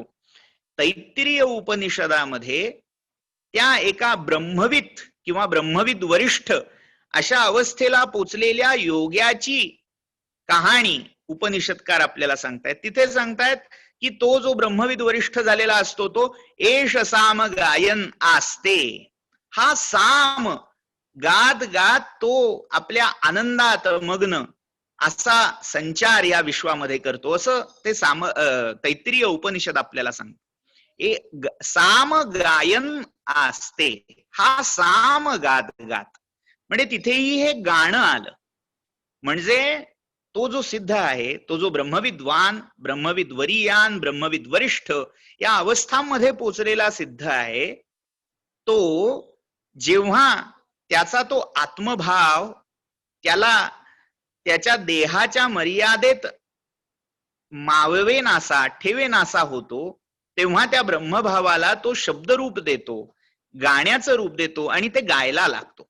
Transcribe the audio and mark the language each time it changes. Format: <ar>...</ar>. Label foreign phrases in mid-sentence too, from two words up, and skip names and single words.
<mr>तैत्तिरीय उपनिषदामध्ये त्या एका ब्रह्मविद किंवा ब्रह्मविद वरिष्ठ अशा अवस्थेला पोचलेल्या योग्याची कहाणी उपनिषदकार आपल्याला सांगतायत. तिथे सांगतायत की तो जो ब्रह्मविद वरिष्ठ झालेला असतो, तो</mr> <sa>एष साम गायन आस्ते.</sa> <mr>हा साम गात गात तो आपल्या आनंदात मग्न असा संचार या विश्वामध्ये करतो, असं ते तैत्तिरीय उपनिषद आपल्याला सांगतो.</mr> <sa>साम गायन आस्ते,</sa> <mr>हा साम गात गात, म्हणजे तिथेही हे गाणं आलं. म्हणजे तो जो सिद्ध आहे, तो जो ब्रह्मविद्वान, ब्रह्मविद वरीयान, ब्रह्मविद वरिष्ठ या अवस्थांमध्ये पोचलेला सिद्ध आहे, तो जेव्हा त्याचा तो आत्मभाव त्याला त्याच्या देहाच्या मर्यादेत मावेनासा, ठेवेनासा होतो, तेव्हा त्या ब्रह्मभावाला तो शब्दरूप देतो, गाण्याचं रूप देतो, आणि ते गायला लागतो.</mr>